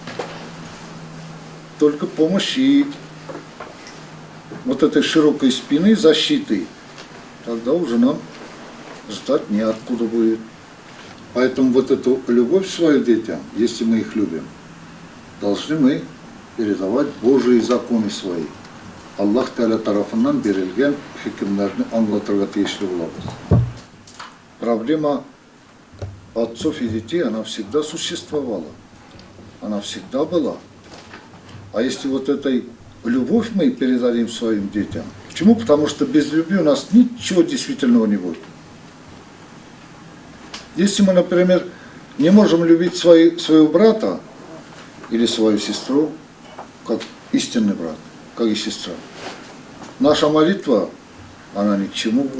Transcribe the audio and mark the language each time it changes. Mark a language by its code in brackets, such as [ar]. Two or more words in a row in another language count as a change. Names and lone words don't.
[ru] Только помощь и вот этой широкой спины, защиты, тогда уже нам ждать неоткуда будет. Поэтому вот эту любовь к своим детям, если мы их любим, должны мы передавать Божьи законы свои. [crh] Аллах Теala tarafından verilgen hükümlerini anlatırga tiyişli bulabız. [ru] Проблема отцов и детей, она всегда существовала. Она всегда была. А если вот этой любовь мы передадим своим детям, почему? Потому что без любви у нас ничего действительного не будет. Если мы, например, не можем любить своего брата или свою сестру, как истинный брат, как и сестра, наша молитва, она ни к чему будет.